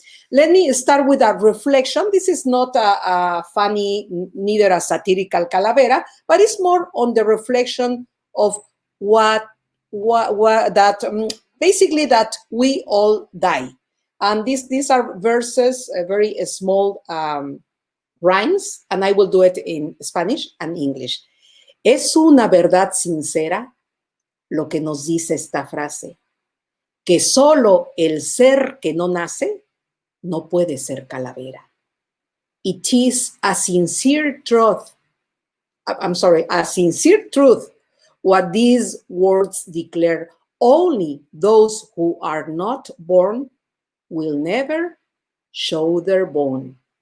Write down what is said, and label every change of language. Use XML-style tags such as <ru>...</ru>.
<en>Let me start with a reflection. This is not a funny, neither a satirical calavera, but it's more on the reflection of basically that we all die. And these are verses, very small rhymes, and I will do it in Spanish and English.</en> <es>Es una verdad sincera lo que nos dice esta frase, que solo el ser que no nace no puede ser calavera.</es> <en>It is a sincere truth, a sincere truth, what these words declare. Only those who are not born will never show their bone.</en>